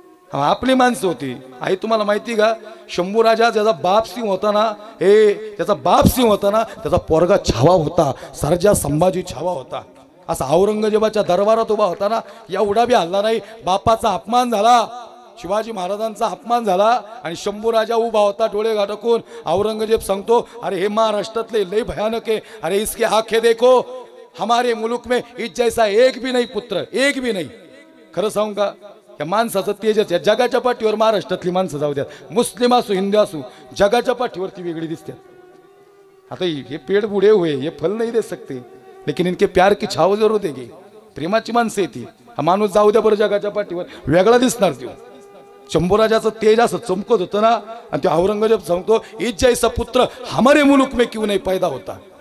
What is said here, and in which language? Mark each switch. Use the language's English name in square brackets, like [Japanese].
[Marathi] आपली माणसं होती. आई तुम्हाला माहिती का, शंभू राजा ज्याचा बाप सिंह होता ना, त्याचा बाप सिंह होता ना, त्याचा पोरगा छावा होता, सर्जा संभाजी छावा होता. असा औरंगजेबाच्या दरबारात उभा होता ना, एवढा बी हल्ला नाही. बापाचा अपमान झाला, शिवाजी महाराजांचा अपमान झाला, आणि शंभू राजा उभा होता डोळे गाठकून. औरंगजेब सांगतो, अरे हे महाराष्ट्रातले लय भयानक आहे, [Hindi] अरे इसके आंखें देखो, हमारे मुल्क में इस जैसा एक भी नहीं पुत्र, एक भी नहीं. [Marathi] खरं सांगू का, या माणसाचं तेजच या जगाच्या पाठीवर. महाराष्ट्रातली माणसं जाऊ द्यात, मुस्लिम असू हिंदू असू, जगाच्या पाठीवरती वेगळी दिसतात. [Hindi] आता हे पेड़ बुडे हुए, ये फल नहीं दे सकते, लेकिन इनके प्यार की छाव जरूर देगी. [Marathi] प्रेमाची माणसं येते. हा माणूस जाऊ द्या बरं जगाच्या पाठीवर, वेगळा दिसणार तो. शंभूराजाचं तेज असं चमकत होतं ना, आणि तो औरंगजेब सांगतो, [Hindi] इस जैसा पुत्र हमारे मुल्क में क्यों नहीं पैदा होता.